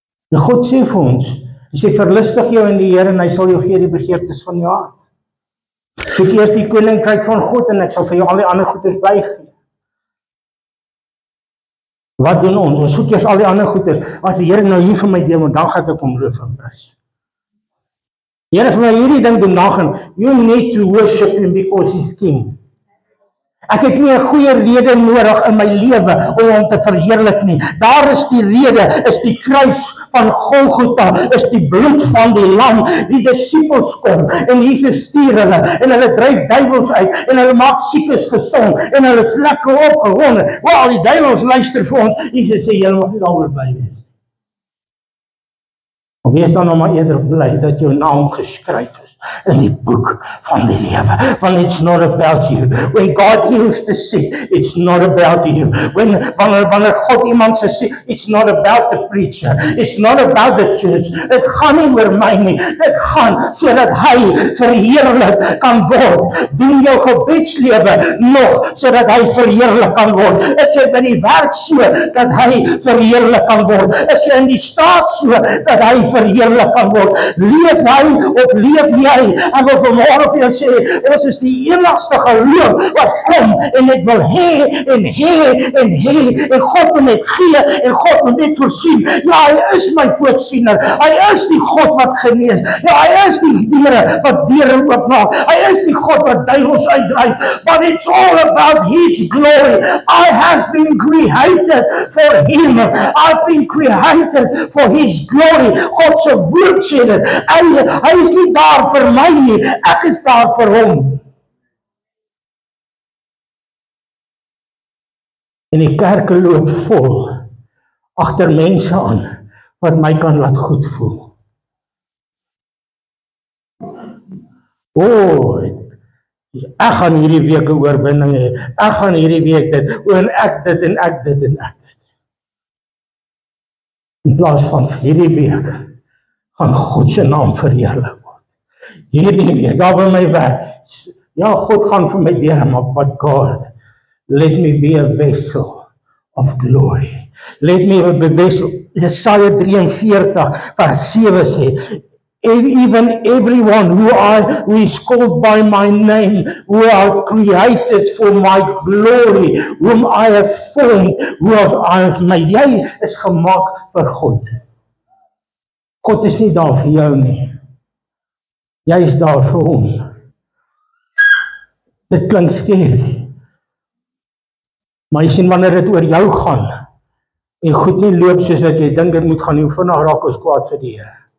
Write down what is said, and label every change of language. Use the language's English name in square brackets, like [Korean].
[Afrikaans] En God sê vir ons, hy sê, "Verlustig jou in die Here en hy sal jou gee die begeertes van jou hart." Soek eers die koninkryk van God en ek sal vir jou al die ander goeders bygee. Wat doen ons? Ons soek eers al die ander goeders. As die Here nou hier vir my deel, dan gaan ek hom loof en prys. Here, vir my hierdie ding doen, dan gaan, [English] you need to worship him because he's king. [Afrikaans] Ek het nie 'n goeie rede nodig in my lewe om hom te verheerlik nie. Daar is die rede, is die kruis van Golgotha, is die bloed van die lam. Die disippels kom en Jesus stuur hulle en hulle dryf duiwels uit en hulle maak siekes gesond en hulle is lekker opgewonde. Wel, die duiwels luister vir ons. Jesus sê, "Julle mag nie daaroor bly wees." Of wees dan nou maar eerder bly dat jou naam geskryf is in die boek van die lewe. [English] Want it's not about you. When God heals the sick, it's not about you. [Afrikaans] Wanneer God iemand se siek, [English] it's not about the preacher. It's not about the church. [Afrikaans] Dit gaan nie oor my nie. Dit gaan sodat hy verheerlik kan word. Doen jou gebedslewe nog sodat hy verheerlik kan word. Is jy by die werk so dat hy verheerlik kan word? Is jy in die staat so dat hy verheerlik kan word? Leef hy of leef jy? En wil vanmôre vir jou sê, ons is die enigste geloof wat kom en net wil hê en God moet net gee en God moet net voorsien. Ja, hy is my voorsiener. Hy is die God wat genees. Ja, hy is die Here wat deure oopmaak. Hy is die God wat duiwels uitdryf. [English] But it's all about his glory. I have been created for him. I've been created for his glory. [Afrikaans] God se woord sê dit. Hy is nie daar vir my nie, ek is daar vir hom. En die kerke loop vol agter mense aan wat my kan laat goed voel. Ek gaan hierdie week 'n oorwinning hê. Ek gaan hierdie week dit, en ek dit en ek dit en ek dit. In plaas van hierdie week gaan God se naam verheerlik word. Hierdie week, daar by my werk. Ja, God gaan vir my deure maak, [English] but God, let me be a vessel of glory. Let me be a vessel. [Afrikaans] Jesaja 43 vers 7 sê, [English] even everyone who is called by my name, who I have created for my glory, whom I have formed, I have made. [Afrikaans] Jy is gemaak vir God. God is nie daar vir jou nie. Jy is daar vir hom. Dit klink skerry. Maar jy sien, wanneer dit oor jou gaan en goed nie loop soos wat jy dink dit moet gaan, hoe vinnig raak ons kwaad vir die Here.